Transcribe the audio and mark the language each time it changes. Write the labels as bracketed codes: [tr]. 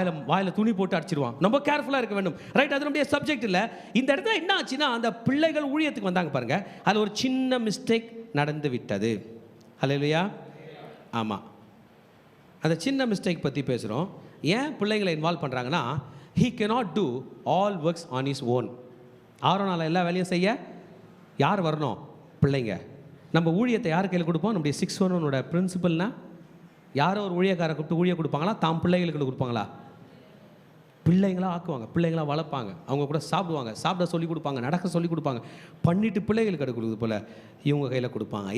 [ta] வாயில் துணி போட்டு அடிச்சிடுவான். ரொம்ப கேர்ஃபுல்லாக இருக்க வேண்டும். ரைட், அது நம்முடைய சப்ஜெக்ட் இல்லை. இந்த இடத்துல என்ன ஆச்சுன்னா, அந்த பிள்ளைகள் ஊழியத்துக்கு வந்தாங்க பாருங்க, அதில் ஒரு சின்ன மிஸ்டேக் நடந்து விட்டது. அல்லேலூயா. ஆமாம், அந்த சின்ன மிஸ்டேக் பற்றி பேசுகிறோம். ஏன் பிள்ளைங்களை இன்வால்வ் பண்ணுறாங்கன்னா, [en] he cannot do all works on his own. [ta] ஆரோனால் எல்லா வேலையும் செய்ய யார் வரணும்? பிள்ளைங்க. நம்ம ஊழியத்தை யார் கையில் கொடுப்போம்? நம்முடைய 611 பிரின்சிபல்னா, யாரோ ஒரு ஊழியக்காரை கூப்பிட்டு ஊழிய கொடுப்பாங்களா? தாம் பிள்ளைகளுக்கு கொடுப்பாங்களா? பிள்ளைங்களா ஆக்குவாங்க, பிள்ளைங்களா வளர்ப்பாங்க, அவங்க கூட சாப்பிடுவாங்க, சாப்பிட சொல்லி கொடுப்பாங்க, நடக்க சொல்லி கொடுப்பாங்க, பண்ணிட்டு பிள்ளைகளுக்கு கொடுக்குறது போல் இவங்க கையில் கொடுப்பாங்க.